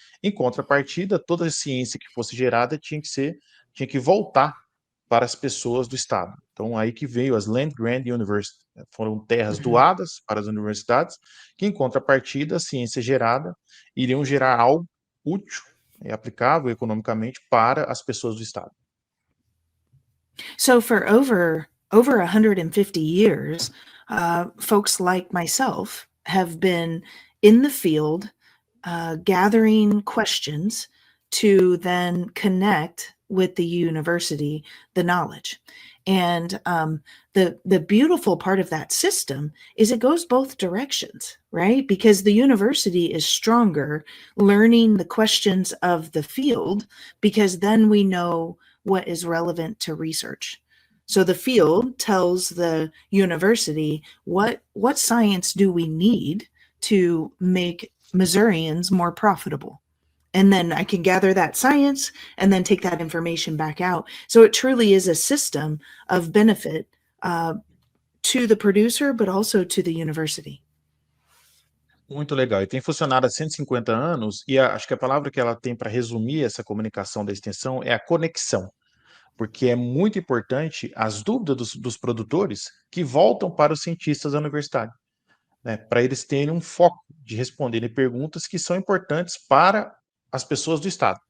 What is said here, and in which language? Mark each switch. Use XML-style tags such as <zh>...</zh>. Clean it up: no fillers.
<pt>Em contrapartida, toda a ciência que fosse gerada tinha que voltar para as pessoas do estado. Então, aí que veio as Land Grant University. Foram terras doadas para as universidades, que em contrapartida, a ciência gerada iriam gerar algo útil e aplicável economicamente para as pessoas do estado.</pt> <en>So for over 150 years, folks like myself have been in the field gathering questions to then connect with the university the knowledge. And the beautiful part of that system is it goes both directions, right? Because the university is stronger learning the questions of the field, because then we know what is relevant to research. So the field tells the university what science do we need to make Missourians more profitable. And then I can gather that science and then take that information back out. So it truly is a system of benefit to the producer, but also to the university.</en> <pt>Muito legal. E tem funcionado há 150 anos, e acho que a palavra que ela tem para resumir essa comunicação da extensão é a conexão, porque é muito importante as dúvidas dos produtores que voltam para os cientistas da universidade, né, para eles terem um foco de responderem perguntas que são importantes para as pessoas do estado.</pt>